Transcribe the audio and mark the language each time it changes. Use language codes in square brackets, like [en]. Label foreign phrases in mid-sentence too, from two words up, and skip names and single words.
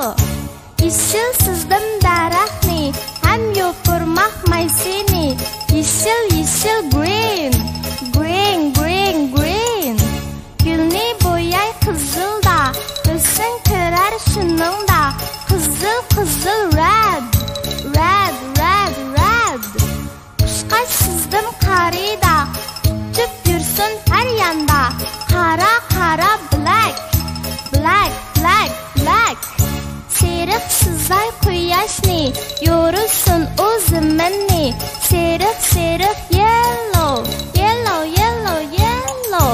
[uz] Yeşil sizdim daraxtni, ham yopirmoq maysini. Yeşil, [en] green, green, green, green. [uz] Gulni bo'yay qizilda, o'sin kirar shuningda. Qizil, [en] red, red, red, red. [uz] Qushqash sizdim qarida, uchib yursin har yanda. Qara, [en] black, black, black, black. [uz] Seriq sizay quyoshni, yo'rusun o'zimni. [en] Seriq yellow, yellow, yellow, yellow.